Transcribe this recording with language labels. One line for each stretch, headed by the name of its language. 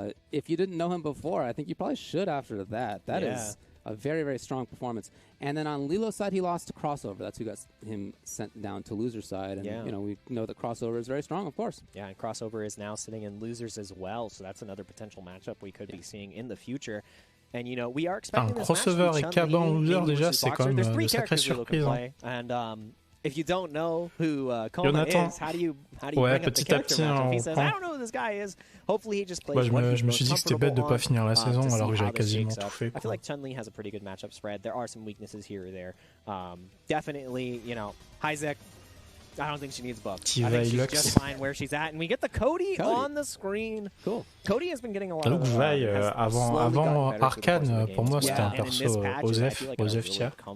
English: If you didn't know him before, I think you probably should after that. That is a very, very strong performance. And then on Lilo's side, he lost to Crossover. That's who got him sent down to loser's side. And, you know, we know that Crossover is very strong, of course. Yeah, and Crossover is now sitting in losers as well. So that's another potential matchup we could be seeing in the future. And, you know, we are expecting this match
French: Crossover et Cabin en loser, déjà, c'est quand même de sacrées surprises.
English: And if you don't know who Coma is, how do you bring up the character matchup? He says, I don't know who this guy is. Hopefully he just plays what
French: je me suis dit que c'était bête de pas finir la saison alors que j'avais quasiment tout fait.
English: I feel like Chun-Li has a pretty good matchup spread. There are some weaknesses here or there. Definitely, you know, Hyzek, I don't think she needs buffs. I think she's just fine where she's at. And we get the Cody on the screen. Cool. Cody has been getting a lot of...
French: avant Arcane, pour moi, c'était un perso Osef tiers.